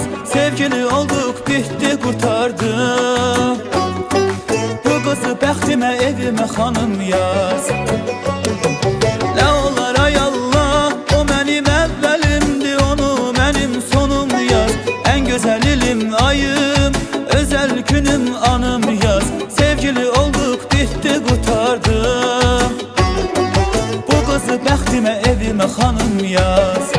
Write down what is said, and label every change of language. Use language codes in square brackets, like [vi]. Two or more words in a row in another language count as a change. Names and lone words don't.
[tr] Sevgili olduk bitti kurtardı, [az] bu kızı bəxtimə evimə xanım yaz. Nə olar ay Allah, o mənim əvvəlimdir, onu mənim sonum yaz. [tr] En güzel ilim ayım, özel günüm anım yaz. Sevgili olduk bitti kurtardı, [az] bu kızı bəxtimə evimə xanım yaz.